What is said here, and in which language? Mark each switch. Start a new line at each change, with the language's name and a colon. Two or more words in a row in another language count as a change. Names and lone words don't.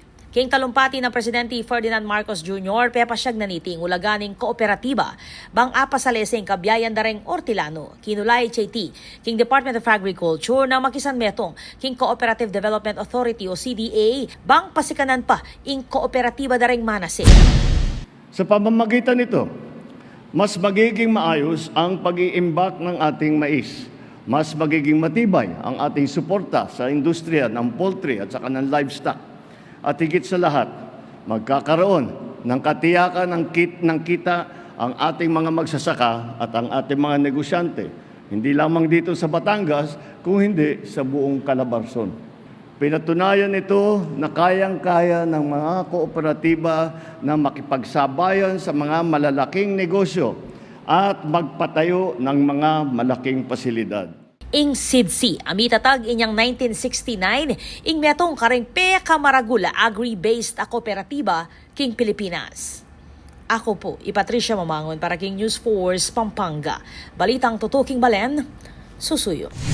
Pampanga: King talumpati ng Presidente Ferdinand Marcos Jr. pepasyag na niting ulaganing kooperatiba bang apasaleseng kabiyayan dareng Ortilano, kinulay HT, King Department of Agriculture na makisan metong King Cooperative Development Authority o CDA bang pasikanan pa ing kooperatiba dareng Manase.
Filipino: Sa pamamagitan nito, mas magiging maayos ang pag-iimbak ng ating mais. Mas magiging matibay ang ating suporta sa industriya ng poultry at saka ng livestock. At higit sa lahat, magkakaroon ng katiyakan ng kita ang ating mga magsasaka at ang ating mga negosyante. Hindi lamang dito sa Batangas, kung hindi sa buong Calabarzon. Pinatunayan ito na kayang-kaya ng mga kooperatiba na makipagsabayan sa mga malalaking negosyo at magpatayo ng mga malaking pasilidad.
Pampanga: Ing SIDSI, amitatag inyang 1969, ing metong kareng Kamaragula agri-based a kooperatiba king Pilipinas. Ako po, Patricia Mamangon para king News Force Pampanga. Balitang tutuking balen, susuyo.